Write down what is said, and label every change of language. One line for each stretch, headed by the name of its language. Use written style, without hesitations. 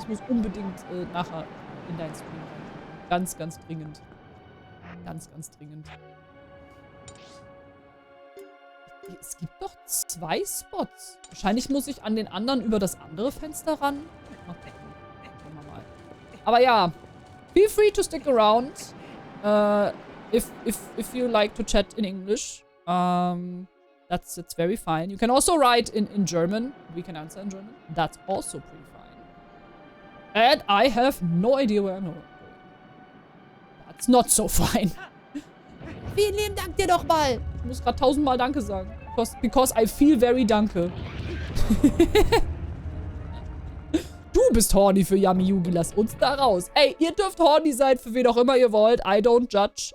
German: Ich muss unbedingt nachher in deinen Stream rein. Ganz dringend. Ganz dringend. Es gibt doch 2 Spots. Wahrscheinlich muss ich an den anderen über das andere Fenster ran. Mal gucken. Gucken wir mal. Aber ja.
English: Feel free to stick around. If you like to chat in English. That's very fine. You can also write in German. We can answer in German. That's also pretty fine. And I have no idea where I'm going. That's not so fine.
German: Vielen lieben Dank dir doch mal. Ich muss gerade 1000-mal Danke sagen.
English: Because I feel very danke.
German: Du bist horny für Yummy Yugi. Lass uns da raus. Ey, ihr dürft horny sein, für wen auch immer ihr wollt.
English: I don't judge.